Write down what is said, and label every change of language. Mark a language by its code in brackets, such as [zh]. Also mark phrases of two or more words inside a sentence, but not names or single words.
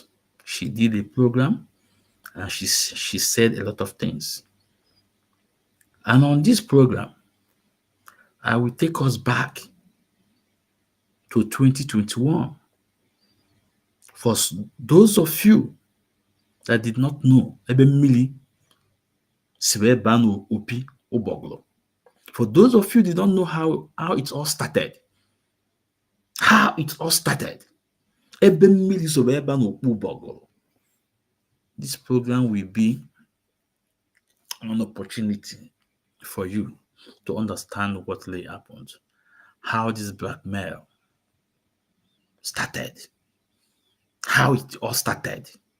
[en] She did a program and she said a lot of things. And on this program, I will take us back to 2021. For those of you that did not know, [ig] ebe mmiri si wee baa n'opi ụgbọgụrụ. [en] For those of you that don't know how it all started, [ig] ebe mmiri si wee baa n'opi ụgbọgụrụ. [en] This program will be an opportunity for you to understand what really happened, how this blackmail started, how it all started.